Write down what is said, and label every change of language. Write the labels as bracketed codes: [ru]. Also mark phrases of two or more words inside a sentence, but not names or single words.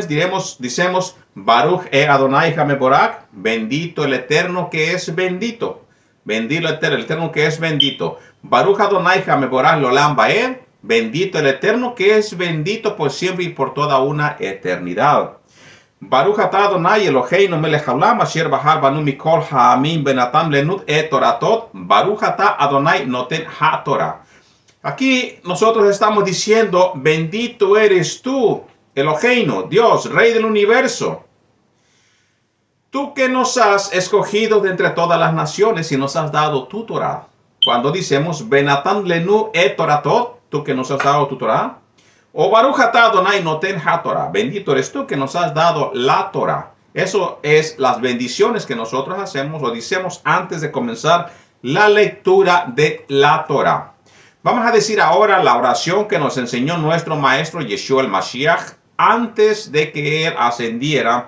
[es] Decimos, [he] ברוך אדוני המבורך, [es] bendito el Eterno que es bendito. Bendito el Eterno que es bendito. [he] ברוך אדוני המבורך לעולם ועד, [es] bendito el Eterno que es bendito por siempre y por toda una eternidad. [he] ברוך אתה אדוני אלוהינו מלך העולם אשר בחר בנו מכל העמים ונתן לנו את תורתו. ברוך אתה אדוני נותן התורה. [es] Aquí nosotros estamos diciendo, bendito eres tú, Eloheinu, Dios, Rey del universo. Tú que nos has escogido de entre todas las naciones y nos has dado tu Torah. Cuando decimos, [he] ונתן לנו את תורתו, [es] tú que nos has dado tu Torah. [he] O ברוך אתה אדוני נותן התורה. [es] Bendito eres tú que nos has dado la Torah. Eso es las bendiciones que nosotros hacemos o decimos antes de comenzar la lectura de la Torah. Vamos a decir ahora la oración que nos enseñó nuestro maestro Yeshua el Mashiach antes de que él ascendiera.